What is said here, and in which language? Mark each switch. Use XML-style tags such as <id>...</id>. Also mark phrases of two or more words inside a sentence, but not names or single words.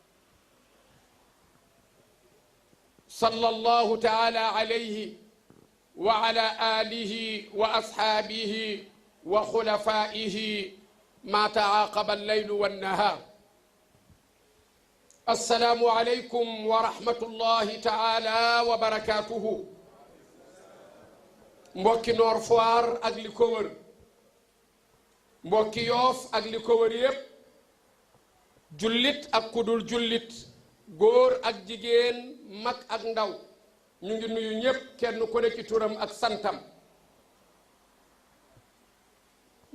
<ar>صلى الله تعالى عليه وعلى آله وأصحابه وخلفائه ما تعاقب الليل والنهار. السلام عليكم ورحمة الله تعالى وبركاته.</ar> <wo>mbokki Nord Foire ak li ko wër, mbokki Yoff ak li ko wër yépp, jullit ak kudul jullit, góor ak jigéen, mag ak ndaw, ñu ngi nuyu ñépp kenn ku ne ci turam ak santam.</wo>